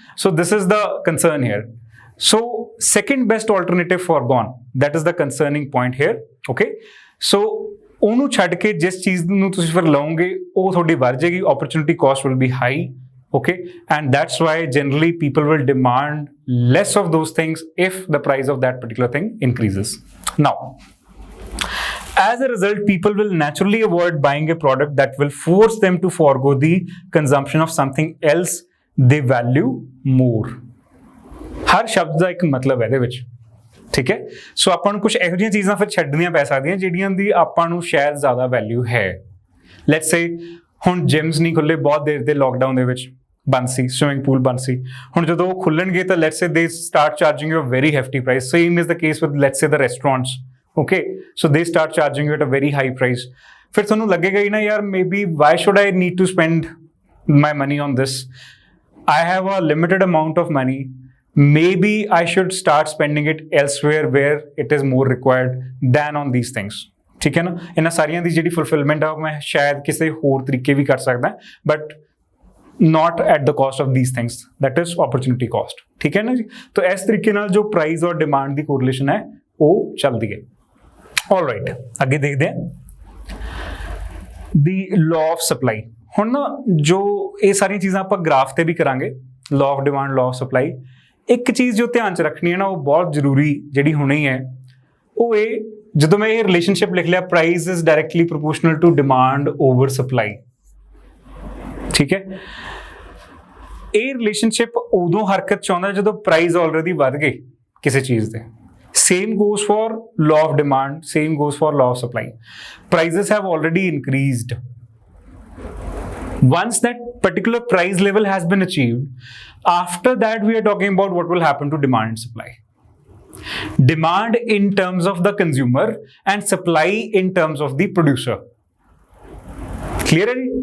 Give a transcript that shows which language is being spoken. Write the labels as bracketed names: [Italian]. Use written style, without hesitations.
[English] So this is the concern here। So second best alternative foregone, that is the concerning point here, okay। So [Punjabi] ਉਹਨੂੰ ਛੱਡ ਕੇ ਜਿਸ ਚੀਜ਼ ਨੂੰ ਤੁਸੀਂ ਫਿਰ ਲਓਗੇ ਉਹ ਤੁਹਾਡੀ ਵੱਧ ਜਾਏਗੀ, [English] opportunity cost will be high, okay, and that's why generally people will demand less of those things if the price of that particular thing increases. Now, as a result, people will naturally avoid buying a product that will force them to forego the consumption of something else they value more. [Punjabi] ਹਰ ਸ਼ਬਦ ਦਾ ਇੱਕ ਮਤਲਬ ਹੈ ਇਹਦੇ ਵਿੱਚ, [Hindi] ठीक है। [Punjabi] सो ਆਪਾਂ ਨੂੰ ਕੁਝ ਇਹੋ ਜਿਹੀਆਂ ਚੀਜ਼ਾਂ ਫਿਰ ਛੱਡਣੀਆਂ ਪੈ ਸਕਦੀਆਂ ਜਿਹੜੀਆਂ ਦੀ ਆਪਾਂ ਨੂੰ ਸ਼ਾਇਦ ਜ਼ਿਆਦਾ ਵੈਲਿਊ ਹੈ। ਲੈਟਸ ਸੇ ਹੁਣ ਜਿਮਸ ਨਹੀਂ ਖੁੱਲੇ ਬਹੁਤ ਦੇਰ ਦੇ ਲੋਕਡਾਊਨ ਦੇ ਵਿੱਚ, ਬੰਦ ਸੀ, ਸਵਿਮਿੰਗ ਪੂਲ ਬੰਦ ਸੀ। ਹੁਣ ਜਦੋਂ ਉਹ ਖੁੱਲਣਗੇ ਤਾਂ [English] Let's say they start charging you a very hefty price. Same is the case with let's say the restaurants, okay. So they start charging you at a very high price. [Punjabi] ਫਿਰ ਤੁਹਾਨੂੰ ਲੱਗੇਗਾ ਹੀ ਨਾ ਯਾਰ [English] maybe why should I need to spend my money on this, I have a limited amount of money, maybe I should start spending it elsewhere where it is more required than on these things, [Hindi] ठीक है ना। [Punjabi] ਇਹਨਾਂ ਸਾਰੀਆਂ ਦੀ ਜਿਹੜੀ fulfillment ਆ ਮੈਂ ਸ਼ਾਇਦ ਕਿਸੇ ਹੋਰ ਤਰੀਕੇ ਵੀ ਕਰ ਸਕਦਾ [English] but not at the cost of these things, that is opportunity cost, [Hindi] ठीक है ना जी। [Punjabi] तो ਇਸ ਤਰੀਕੇ ਨਾਲ ਜੋ ਪ੍ਰਾਈਸ ਔਰ ਡਿਮਾਂਡ ਦੀ ਕੋਰਿਲੇਸ਼ਨ ਹੈ ਉਹ ਚੱਲਦੀ ਹੈ। [English] Alright, [Punjabi] ਅੱਗੇ ਦੇਖਦੇ ਹਾਂ [English] the law of supply। [Punjabi] ਹੁਣ ਨਾ ਜੋ ਇਹ ਸਾਰੀਆਂ ਚੀਜ਼ਾਂ ਆਪਾਂ ਗ੍ਰਾਫ ਤੇ ਵੀ ਕਰਾਂਗੇ, [English] law of demand, law of supply। [Punjabi] ਇੱਕ ਚੀਜ਼ ਜੋ ਧਿਆਨ 'ਚ ਰੱਖਣੀ ਹੈ ਨਾ ਉਹ ਬਹੁਤ ਜ਼ਰੂਰੀ ਜਿਹੜੀ ਹੋਣੀ ਹੈ ਉਹ ਇਹ, ਜਦੋਂ ਮੈਂ ਇਹ ਰਿਲੇਸ਼ਨਸ਼ਿਪ ਲਿਖ ਲਿਆ [English] price is directly proportional to demand over supply, [Punjabi] ਠੀਕ ਹੈ। ਇਹ ਰਿਲੇਸ਼ਨਸ਼ਿਪ ਉਦੋਂ ਹਰਕਤ 'ਚ ਆਉਂਦਾ ਜਦੋਂ ਪ੍ਰਾਈਸ ਆਲਰੇਡੀ ਵੱਧ ਗਏ ਕਿਸੇ ਚੀਜ਼ ਦੇ। [English] Same goes for law of demand, same goes for law of supply. Prices have already increased. Once that particular price level has been achieved, after that we are talking about what will happen to demand and supply. Demand in terms of the consumer and supply in terms of the producer. Clear?